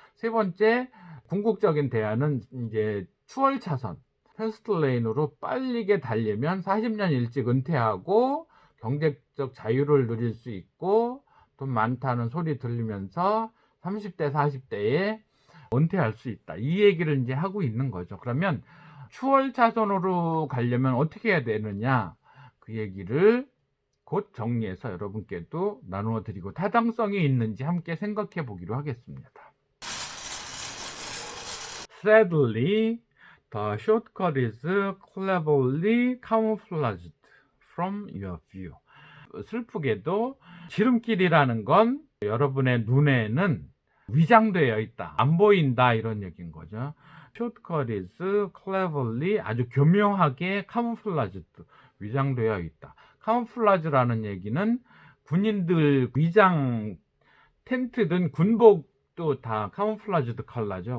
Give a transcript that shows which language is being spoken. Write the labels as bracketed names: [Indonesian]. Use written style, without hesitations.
[Korean] 세 번째 궁극적인 대안은 이제 추월 차선, 패스트레인으로 빠르게 달리면 40년 일찍 은퇴하고 경제적 자유를 누릴 수 있고 돈 많다는 소리 들리면서 30대, 40대에 은퇴할 수 있다. 이 얘기를 이제 하고 있는 거죠. 그러면 추월 차선으로 가려면 어떻게 해야 되느냐? 그 얘기를 곧 정리해서 여러분께도 나누어 드리고 타당성이 있는지 함께 생각해 보기로 하겠습니다. [English] Sadly, the shortcut is cleverly camouflaged from your view. [Korean] 슬프게도 지름길이라는 건 여러분의 눈에는 위장되어 있다, 안 보인다, 이런 얘기인 거죠. [English] Shortcut is cleverly, [Korean] 아주 교묘하게 camouflaged, 위장되어 있다. camouflage라는 얘기는 군인들 위장 텐트든 군복도 다 camouflaged 컬러죠.